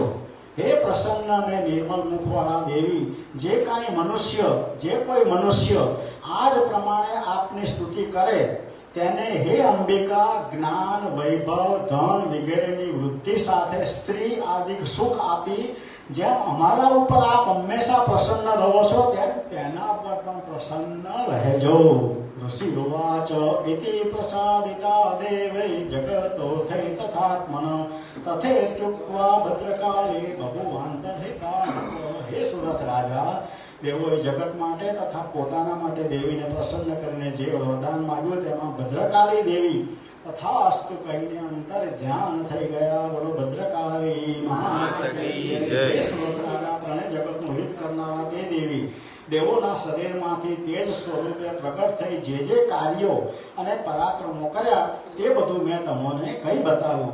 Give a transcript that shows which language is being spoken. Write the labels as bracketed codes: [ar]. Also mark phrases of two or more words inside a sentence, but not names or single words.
[gu] હે પ્રસન્ન અને નિર્મલ મુખવાળા દેવી, જે કોઈ મનુષ્ય આ જ પ્રમાણે આપની સ્તુતિ કરે તેને હે અંબિકા જ્ઞાન, વૈભવ, ધન વગેરેની વૃદ્ધિ સાથે સ્ત્રી આદિક સુખ આપી જેમ અમારા ઉપર આપ હંમેશા પ્રસન્ન રહો છો તેમ તેના પર પણ પ્રસન્ન રહેજો. [sa] ऋषिरुवाच इति प्रसादिता देवै जगतोऽथै तथात्मन तथेत्युक्त्वा भद्रकाले बभुवान्तर्हिता। [gu] हे સુરથ રાજા, દેવોએ જગત માટે તથા પોતાના માટે દેવીને પ્રસન્ન કરીને જે વરદાન માંગ્યું તેમાં ભદ્રકાળી દેવી તથાસ્તુ કહીને અંતર ધ્યાન થઈ ગયા. બોલો ભદ્રકાળી [hi] मात की जय. [gu] હે સુરથ રાજા, ત્રણેય જગતનું હિત કરનારા તે દેવી દેવોના શરીરમાંથી તેજ સ્વરૂપે પ્રગટ થઈ જે કાર્યો અને પરાક્રમો કર્યા તે બધું મેં તમને કહી બતાવ્યું.